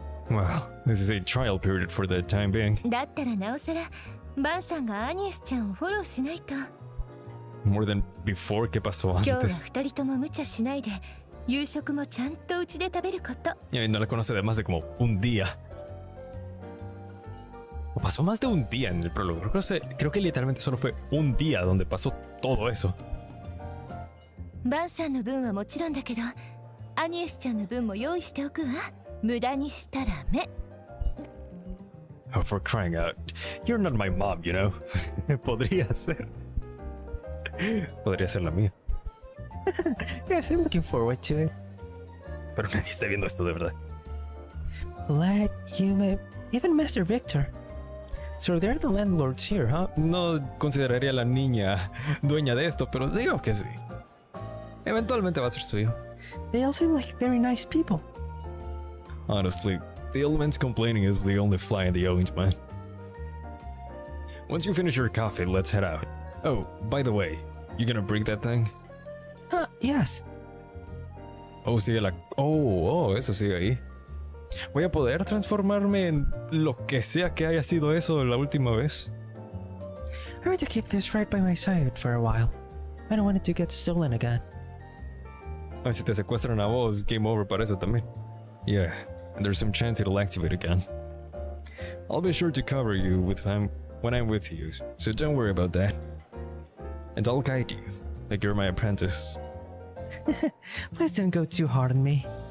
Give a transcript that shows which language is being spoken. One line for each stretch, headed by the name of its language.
English: Well, this is a trial period for the time being.
Japanese: だったらなおさらバンさんがアニエスちゃんをフォローしないと。
English: More than before,
Spanish: ¿qué pasó
Japanese: 今日は
Spanish: antes?
Japanese: 2人とも無茶しないで夕食もちゃんとうちで食べること。
Spanish: Y no la conoce de más de como un día. O pasó más de un día en el prólogo. Creo que literalmente solo fue un día donde pasó todo eso.
Japanese: バンさんの分はもちろんだけどアニエスちゃんの分も用意しておくわ。無駄にしたら目。
English: Oh, for crying out. You're not my mom, you know.
Spanish: Podría ser. Podría ser la mía.
English: Yes, I'm looking forward to it.
Spanish: Pero nadie está viendo esto de verdad.
English: Paulette, Yuma, even Master Victor. So they're the landlords here, huh?
Spanish: No consideraría a la niña dueña de esto, pero digo que sí. Eventualmente va a ser suyo.
English: They all seem like very nice people. Honestly, the old man's complaining is the only fly in the ointment. Once you finish your coffee, let's head out. Oh, by the way, you gonna bring that thing? Yes.
Spanish: Oh, sigue la... Oh, eso sigue ahí. ¿Voy a poder transformarme en lo que sea que haya sido eso la última vez?
English: I'm going to keep this right by my side for a while. I don't want it to get stolen again.
Spanish: A ver, si te secuestran a vos, game over para eso también.
English: Yeah, and there's some chance it'll activate again. I'll be sure to cover you when I'm with you, so don't worry about that. And I'll guide you, like you're my apprentice. Please don't go too hard on me.